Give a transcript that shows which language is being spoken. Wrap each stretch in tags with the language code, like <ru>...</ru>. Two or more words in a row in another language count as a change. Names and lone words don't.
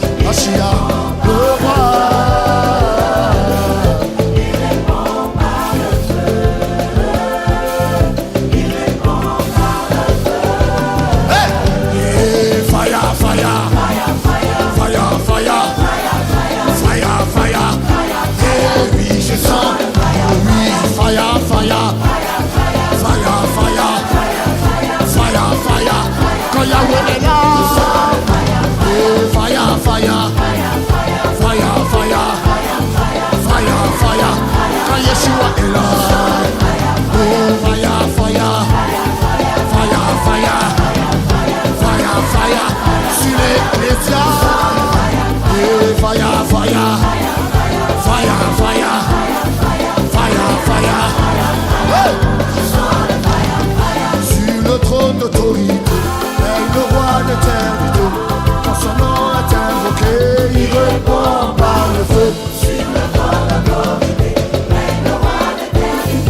<fr>Machia, le roi. Il répond par le feu. Il répond par le feu.</fr> <en>Hey! Yeah, fire, fire. Fire, fire, Fire, fire. fire, fire, Fire, fire.</en> <fr>Eh oui, je sens. Oh oui,</fr> <en>fire, fire. Fire, fire. Fire, fire.</en> <fr>Quand Yahweh est là.</fr> <en>Eh, fire, fire. Fire, fire. Fire, fire.</en> <fr>Quand Yeshua est là.</fr> <en>Oh, fire, fire. Fire, fire. Fire, fire.</en> <fr>Sur les médias.</fr> <en>Eh, fire, fire. Fire, fire. Fire, fire. Hey!</en> <fr>Sur le trône d'autorité, règne le roi d'éternité. Quand son nom est invoqué, il répond par le feu. sur le trône d'autorité, règne le roi d'éternité.</fr>